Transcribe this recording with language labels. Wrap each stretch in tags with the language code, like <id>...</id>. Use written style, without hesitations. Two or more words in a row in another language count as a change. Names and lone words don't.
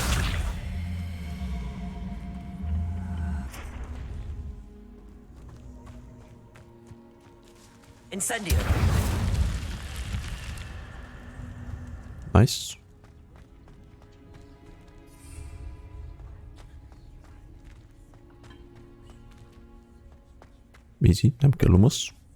<en>Incendio. Nice. Easy,</en> <hu>nem kell lumos.</hu>